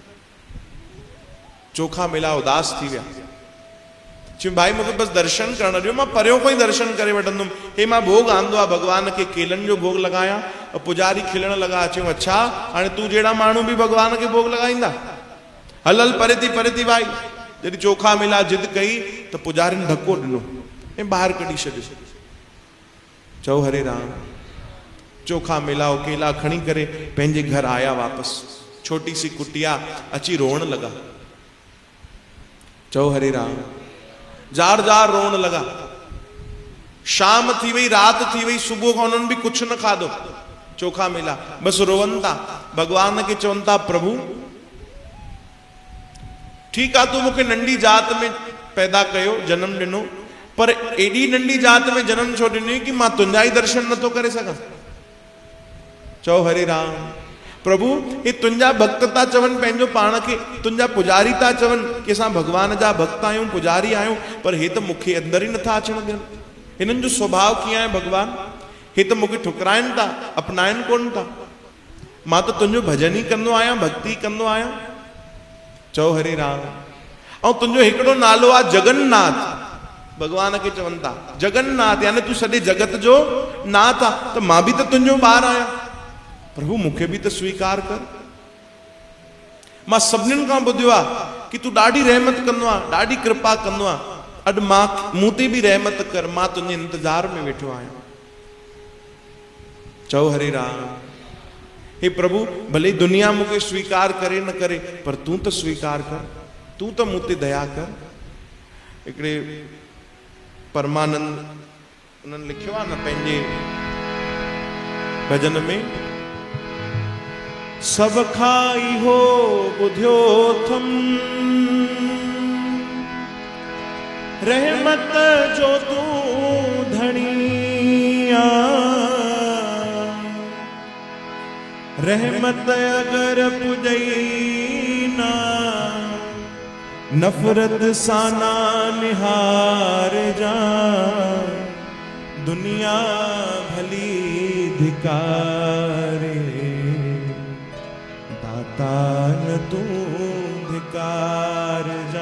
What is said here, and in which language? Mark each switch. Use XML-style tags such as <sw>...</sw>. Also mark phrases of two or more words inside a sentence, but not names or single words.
<sd>चोखा मेला उदास थी विया। चयूं भाई मूंखे बसि दर्शन करण ॾियो, मां परियों खां ई दर्शन करे वठंदुमि। हे मां भोग आंदो आहे भगवान खे, केलनि जो भोग लॻायां। पुजारी खिलण लॻा। चयूं अच्छा, हाणे तूं जहिड़ा माण्हू बि भगवान खे भोग लॻाईंदा? हल हल परे थी भाई। जॾहिं चोखा मेला जिद कई त पुजारिन धक्को ॾिनो ऐं ॿाहिरि कढी छॾियो। चओ हरे राम। चोखा मेला केला खणी करे पंहिंजे घर आया वापसि। छोटी सी कुटिया अची रोअण लॻा। चओ हरे राम। जार जार रोन लगा। शाम थी वई, रात थी वई, सुबह खां उन्हनि भी कुछ न खाधो, चोखा मिला, बस रोवन था, भगवान के चवन था प्रभु ठीक आ, तू मुखे नंढी जात में पैदा कयो, जन्म दिनो, पर एडी नंढी जात में जन्म छो दिनी कि मां तुंजा ही दर्शन न तो करे सका। चओ हरे राम। प्रभु ये तुंजा भक्त था चवन पंहिंजो पाण खे, तुंजा पुजारी था चवन कि असां भगवान जा भक्त आहियूं, पुजारी आहियूं, पर हे त मूंखे अंदर ही नथा अचण ॾियनि। हिननि जो स्वभाव कीअं आहे भगवान, हे त मूंखे ठुकराइनि था, अपनाइनि कोन था। मां त तुंहिंजो भजन ही कंदो आहियां, भक्ति कंदो आहियां। चओ हरे राम। ऐं तुंहिंजो हिकिड़ो नालो आहे जगन्नाथ, भगवान खे चवनि था जगन्नाथ, यानी तू सॼे जगत जो नाथ आहे, त मां बि त तुंहिंजो ॿारु आहियां, प्रभु मूंखे बि त स्वीकार कर। मां सभिनीनि खां ॿुधियो आहे कि तू ॾाढी रहमत कंदो आहे, ॾाढी कृपा कंदो आहे, अॼु मां मूं ते बि रहमत कर, मां तुंहिंजे इंतजार में वेठो आहियां। चओ हरे राम। हे प्रभु भले दुनिया मूंखे स्वीकार करे न करे, पर तू त स्वीकार कर, तू त मूं ते दया कर। हिकिड़े परमानंद उन्हनि लिखियो आहे न पंहिंजे भजन में, सब खाई हो बुधियो थम रहमत जो तू धनिया, रहमत अगर पुजई ना नफरत साना निहार जा, दुनिया भली धिकारे दाता न तू धिकार जा।</sd>